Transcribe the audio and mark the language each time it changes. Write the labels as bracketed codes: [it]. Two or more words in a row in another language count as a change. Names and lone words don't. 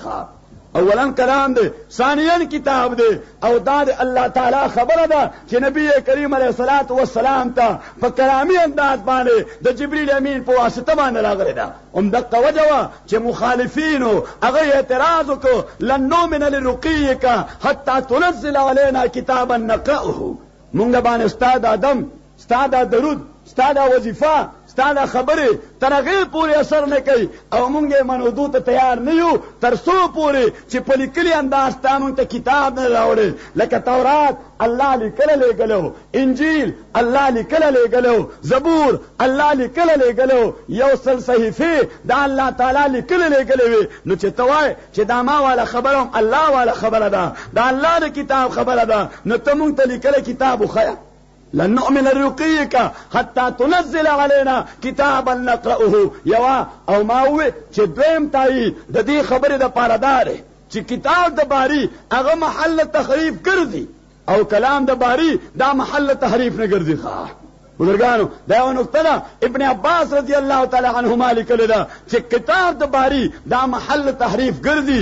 [ps] اولا کلام دی ثانیا کتاب دی او دا د الله تعالی خبره ده چې نبی کریم [ar] علیه الصلاۃ والسلام [ps] ته په کلامی انداز باندې د جبرئیل امین په واسطه باندې راغلی ده. همدغه وجه وه چې مخالفینو هغه اعتراض وکړو [ar] لن نؤمن لرقیک حتی تنزل علینا کتابا نقرأه. [ps] مونږ باندې ستا د ادم ستا د درود ستا د وظیفه ستا د خبرې تر هغې پورې اثر نه کوي او مونږ یې منودو ته تیار نه یو تر څو پورې چې په لیکلي انداز تا مونږ ته کتاب نه راوړې. لکه تورات الله لیکلی لېږلی، انجیل الله لیکلی لېږلی، زبور الله لیکلی لېږلی، یو سل صحیفې دا الله تعالی لیکلی لېږلی وي. نو چې ته وایې چې دا ما والا خبره هم الله والا خبره ده دا الله د کتاب خبره ده نو ته مونږ ته لیکلی کتاب وښیه. [ar] لن نؤمن لرقیک حتی تنزل علینا کتابا نقرأه. [ps] یوا او ما وی چې دویم تایید د دې خبرې د پاره دا دی چې کتاب د باری هغه محل تحریف ګرځي او کلام د باری دا محل تحریف نه ګرځي. بزرګانو دا یو نقطه ده ابن عباس [ar] رضی الله تعالی عنهما [ps] لیکلی ده چې کتاب د باری دا محل تحریف ګرځي.